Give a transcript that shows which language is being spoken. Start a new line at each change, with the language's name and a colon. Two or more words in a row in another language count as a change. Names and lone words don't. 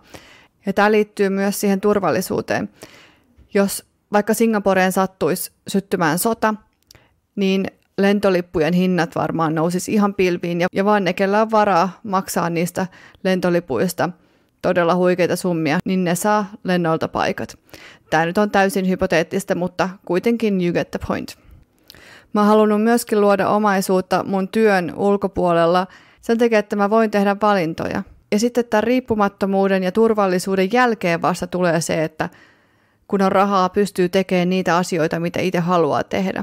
Finnish: Ja tämä liittyy myös siihen turvallisuuteen. Jos vaikka Singaporeen sattuisi syttymään sota, niin lentolippujen hinnat varmaan nousisi ihan pilviin ja vaan ne, kellä on varaa maksaa niistä lentolipuista todella huikeita summia, niin ne saa lennolta paikat. Tämä nyt on täysin hypoteettista, mutta kuitenkin
English: you get the point.
Finnish: Mä oon halunnut myöskin luoda omaisuutta mun työn ulkopuolella sen takia, että mä voin tehdä valintoja. Ja sitten tämän riippumattomuuden ja turvallisuuden jälkeen vasta tulee se, että kun on rahaa, pystyy tekemään niitä asioita, mitä itse haluaa tehdä.